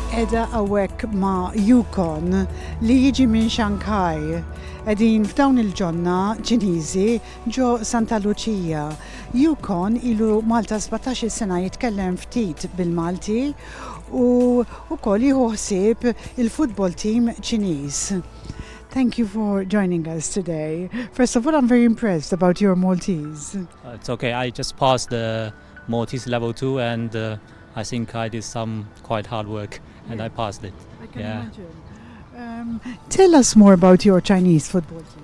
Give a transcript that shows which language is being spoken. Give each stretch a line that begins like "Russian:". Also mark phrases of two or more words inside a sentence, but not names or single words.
Maltese: qiegħda hawnhekk ma' Yukon li jiġi minn Shanghai. Qegħdin f'dawn il-ġonna Ċiniżi ġo Santa Lucia. Yukon ilu Malta 17 sena jitkellem ftit bil-Malti u wkoll jieħu ħsieb il-
English: football team
Maltese: Ċiniż.
English: Thank you for joining us today. First of all, I'm very impressed about your Maltese. It's okay. I just passed the Maltese level 2 and I think I did some quite hard work and I passed it. I can imagine. Tell us more about your Chinese football team.